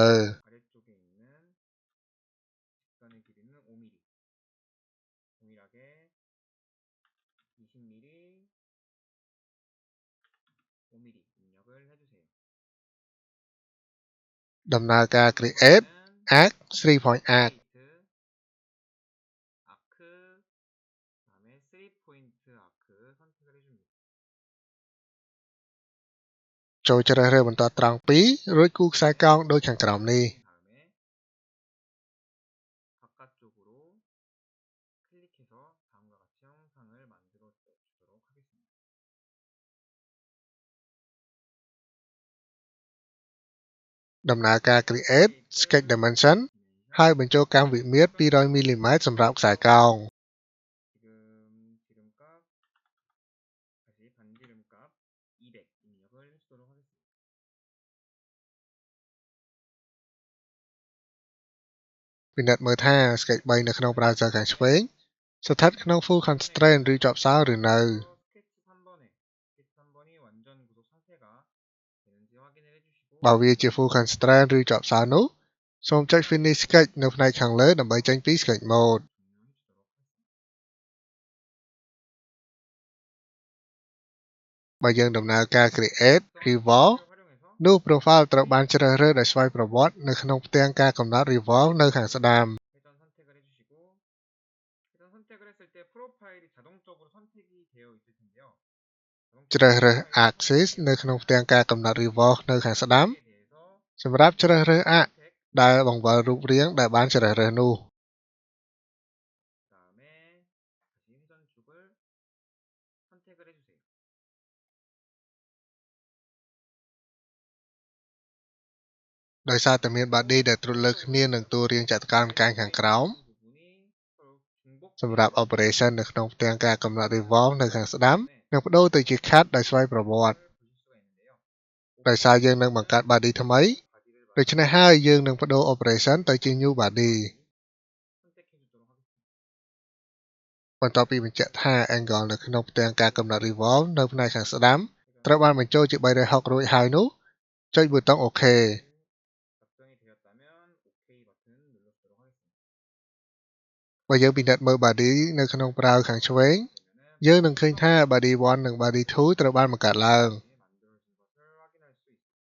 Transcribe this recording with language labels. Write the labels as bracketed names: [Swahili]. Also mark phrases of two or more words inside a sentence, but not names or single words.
[Korean] 아래쪽에 있는 직선의 길이는 5mm 동일하게 20mm 5mm 입력을 해주세요. [English] ដំណើរការ create arc 3 point arc [Korean] 아크 다음에 [English] 3 point arc [Korean] 선택을 해줍니다. [Khmer] ចូលជ្រើសរើសបន្តត្រង់2រួចគូរខ្សែកោងដូចខាងក្រោមនេះ [Korean] 다음에 바깥쪽으로 클릭해서 다음과 같이 형상을 만들어 주도록 하겠습니다. [Khmer] ដំណើរការ [English] create sketch dimension [Khmer] ហើយបញ្ចូលកម្មវិមាត្រ 200 mm សម្រាប់ខ្សែកោង [Korean] 지금 지름값 다시 반지름값 200 입력을 해주도록 하겠습니다. [Khmer] ពិនិត្យមើលថា sketch 3នៅក្នុង browser ខាងឆ្វេងស្ថិតក្នុង [English] full constraint [Khmer] ឬជាប់សោឬនៅ [Korean] 스케치 3번이 완전 구속 상태가 되는지 확인을 해주시고 [Khmer] បើវាជា [English] full constraint [Khmer] ឬជាប់សោនោះសូមចុច [English] finish sketch [Khmer] នៅផ្នែកខាងលើដើម្បីចេញពី [English] sketch mode [Korean] 종료해주도록 하겠습니다. [Khmer] បើយើងដំណើរការ [English] create revolve [Korean] 활용해서 [Khmer] នោះ profile ត្រូវបានជ្រើសរើសដោយស្វ័យប្រវត្តិនៅក្នុងផ្ទាំងការកំណត់ revolve នៅខាងស្ដាំ [Korean] 회전 선택을 해주시고 회전 선택을 했을 때 프로파일이 자동적으로 선택이 되어 있을 텐데요. [Khmer] ជ្រើសរើស axis នៅក្នុងផ្ទាំងការកំណត់ revolve នៅខាងស្ដាំ សម្រាប់ជ្រើសរើស arc ដែលបង្វិលរូបរាងដែលបានជ្រើសរើសនោះ [Korean] 다음에 다시 회전축을 선택을 해주세요. [Khmer] ដោយសារតែមាន body ដែលត្រួតលើគ្នានឹងតួរាងចតុកោណកែងខាងក្រោម [Korean] 부분이 서로 중복 [Khmer] សម្រាប់ operation នៅក្នុងផ្ទាំងការកំណត់ revolve នៅខាងស្ដាំនឹងបដូរទៅជា cut ដោយស្វ័យប្រវត្តិ [Korean] 보실 수가 있는데요. [Khmer] ដោយសារយើងនឹងបង្កើត body ថ្មី ដូច្នេះហើយយើងនឹងបដូរ operation ទៅជា [English] new body [Korean] 선택해 주도록 하겠습니다. [Khmer] បន្ទាប់ពីបញ្ជាក់ថា angle នៅក្នុងផ្ទាំងការកំណត់ revolve នៅផ្នែកខាងស្ដាំត្រូវបានបញ្ចូលជា360រួចហើយនោះចុចប៊ូតុង OK [Korean] 작성이 되었다면 OK 버튼 눌러주도록 하겠습니다. [Khmer] បើយើងពិនិត្យមើល body នៅក្នុង browser ខាងឆ្វេង [Korean] 그러면은 [Khmer] យើងនឹងឃើញថា body 1 និង body 2 ត្រូវបានបង្កើតឡើង [Korean] 만들어진 것을 확인할 수 있습니다.